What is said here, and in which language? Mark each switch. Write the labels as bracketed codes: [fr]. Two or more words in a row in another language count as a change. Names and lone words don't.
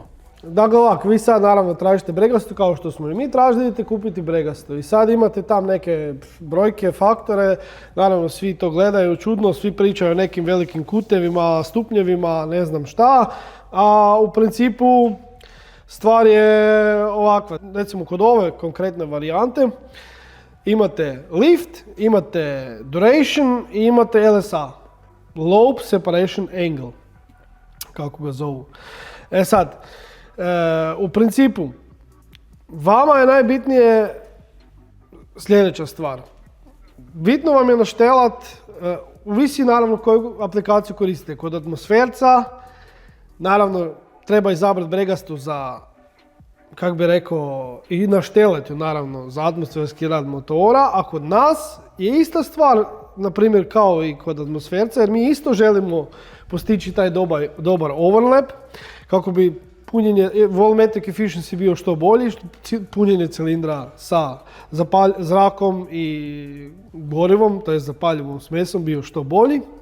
[hr] Dakle ovako, vi sad naravno tražite bregastu kao što smo i mi tražili, idete kupiti bregastu i sad imate tam neke brojke, faktore, naravno svi to gledaju čudno, svi pričaju o nekim velikim kutevima, stupnjevima, ne znam šta, a u principu stvar je ovakva. Recimo kod ove konkretne varijante imate lift, imate duration i imate LSA, [en] lobe separation angle, [hr] kako ga zovu. E sad, u principu, vama je najbitnije sljedeća stvar. Bitno vam je naštelat, uvisi naravno koju aplikaciju koristite. Kod atmosferca, naravno treba izabrati bregastu za, kako bi rekao, i naštelati naravno za atmosferski rad motora, a kod nas je ista stvar, na primjer kao i kod atmosferca, jer mi isto želimo postići taj dobar overlap, kako bi punjenje, [en] volumetric efficiency [hr] bio što bolji, punjenje cilindra sa zrakom i gorivom, to je zapaljivom smesom, bio što bolji.